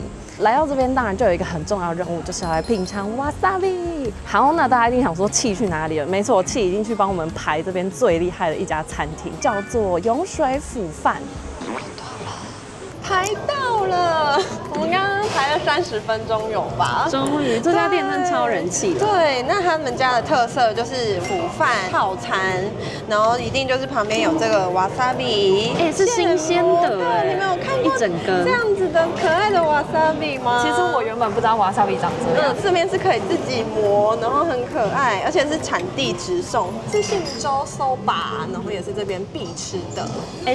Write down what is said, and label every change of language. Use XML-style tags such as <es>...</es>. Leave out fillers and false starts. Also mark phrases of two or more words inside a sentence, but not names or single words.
<zh>來到這邊，當然就有一個很重要的任務，就是要來品嘗 Wasabi。好，那大家一定想說氣去哪裡了？沒錯，氣已經去幫我們排這邊最厲害的一家餐廳，叫做永水腐飯。排到了，我們刚剛排了30分鐘有吧？終於，這家店真的超人氣的。對，那他們家的特色就是腐飯套餐，然後一定就是旁邊有这個 wasabi，是新鮮的，对，你們有看過一整根這樣子的可愛的 wasabi 嗎？其實我原本不知道 wasabi 長這樣。這邊是可以自己磨，然後很可愛，而且是產地直送，是信州 soba， 然後也是這邊必吃的。</zh>